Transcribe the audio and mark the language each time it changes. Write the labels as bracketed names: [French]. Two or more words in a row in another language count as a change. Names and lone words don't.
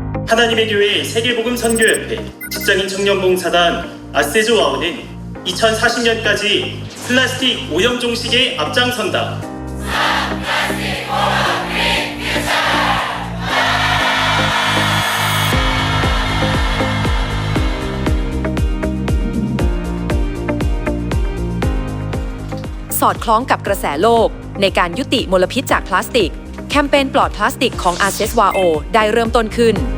[Korean] 하나님의 교회 세계복음 선교협회 직장인 청년봉사단 아세조와오는 2040년까지 플라스틱 오염 종식에 앞장선다. [Thai] สอดคล้องกับกระแสโลกในการยุติมลพิษจากพลาสติกแคมเปญปลอดพลาสติกของ ASESWAO ได้เริ่มต้นขึ้น